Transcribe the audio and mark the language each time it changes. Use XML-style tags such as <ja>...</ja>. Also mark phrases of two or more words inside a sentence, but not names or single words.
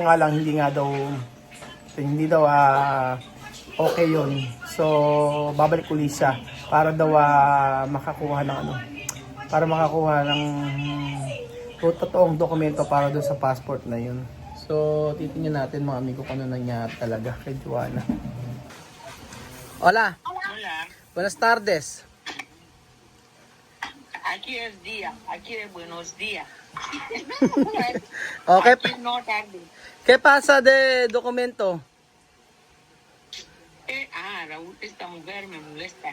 <tl>Kaso nga lang, hindi daw okay yun. So, babalik ulit siya para daw makakuha ng para makakuha ng totoong dokumento para doon sa passport na yun. So, titingnan natin mga amigo kung ano nangyari talaga kay Joanna.</tl> <es>Hola. Hola, Buenas tardes. aquí es día, aquí es buenos días. Okay. Aquí no tarde. ¿Qué pasa de documento? Raúl, esta mujer me molesta.</es>